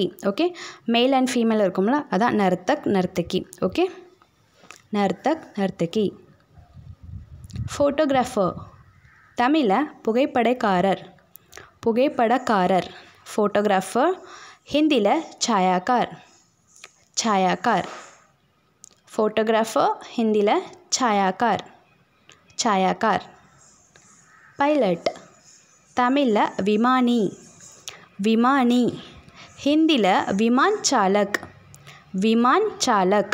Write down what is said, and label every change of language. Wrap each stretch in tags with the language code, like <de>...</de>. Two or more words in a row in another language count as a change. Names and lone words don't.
<ta>ஓகே,</ta> <en>male and female</en> <ta>இருக்கும்ல, அதான் நர்த்தக், நர்த்தகி. ஓகே, நர்த்தக், நர்த்தகி. ஃபோட்டோகிராஃபர் தமிழில் புகைப்படக்காரர், புகைப்படக்காரர். ஃபோட்டோகிராஃபர் ஹிந்தியில்</ta> <hi>छायाकार, छायाकार.</hi> <ta>ஃபோட்டோகிராஃபர் ஹிந்தி</ta> <hi>छायाकार, छायाकार.</hi> <ta>பைலட் தமிழ் விமானி, விமானி.</ta> <hi>हिंदी विमान चालक, विमान चालक.</hi>